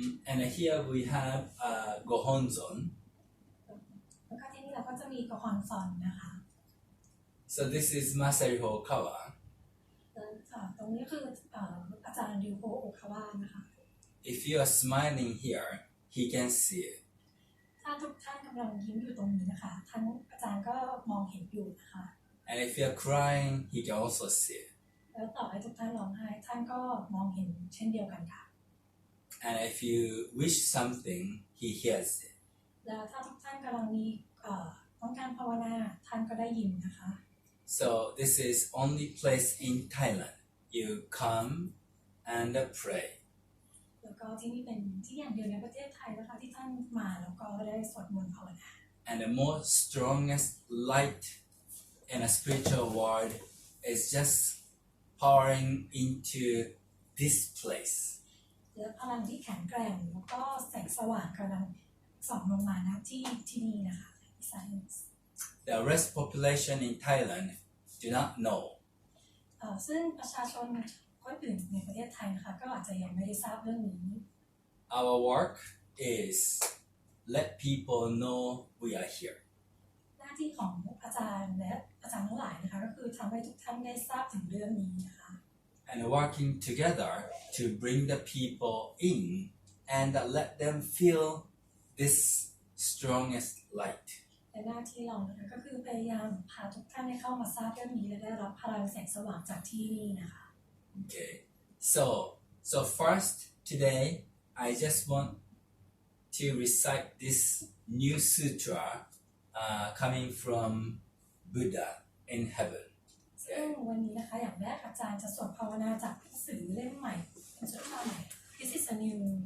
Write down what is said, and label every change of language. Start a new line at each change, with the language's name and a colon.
English: And here we have Gohonzon.
Thai: แล้วก็ที่นี่เราก็จะมีกฮอนซอนนะคะ
English: So this is Masaru Hokawa.
Thai: ตรงนี้คืออาจารย์ริวโฮโอคาวะนะคะ
English: If you are smiling here, he can see it.
Thai: ถ้าทุกท่านกำลังยิ้มอยู่ตรงนี้นะคะท่านอาจารย์ก็มองเห็นอยู่นะคะ
English: And if you are crying, he can also see it.
Thai: แล้วต่อให้ทุกท่านร้องไห้ท่านก็มองเห็นเช่นเดียวกันค่ะ
English: And if you wish something, he hears it.
Thai: แล้วถ้าทุกท่านกำลังมีต้องการภาวนาท่านก็ได้ยินนะคะ
English: So this is only place in Thailand. You come and pray.
Thai: แล้วก็ที่นี่เป็นที่อย่างเดียวในประเทศไทยนะคะที่ท่านมาแล้วก็ได้สวดมนต์ภาวนา
English: And the most strongest light in a spiritual world is just pouring into this place.
Thai: และพลังที่แข็งแกร่งแล้วก็แสงสว่างกำลังส่องลงมานะที่นี่นะคะ Science
English: the rest population in Thailand do not know.
Thai: ซึ่งประชาชนคนอื่นในประเทศไทยนะคะก็อาจจะยังไม่ได้ทราบเรื่องนี้
English: Our work is let people know we are here.
Thai: หน้าที่ของอาจารย์และอาจารย์ทั้งหลายนะคะก็คือทำให้ทุกท่านได้ทราบถึงเรื่องนี้นะคะ
English: And working together to bring the people in and let them feel this strongest light.
Thai: และหน้าที่เรานะคะก็คือพยายามพาทุกท่านให้เข้ามาทราบเรื่องนี้และได้รับพลังแสงสว่างจากที่นี่นะคะ
English: Okay, so first today I just want to recite this new sutra coming from Buddha in heaven.
Thai: ซึ่งวันนี้นะคะอย่างแรกอาจารย์จะสวดภาวนาจากหนังสือเล่มใหม่เป็นสุตราใหม่
English: This is a new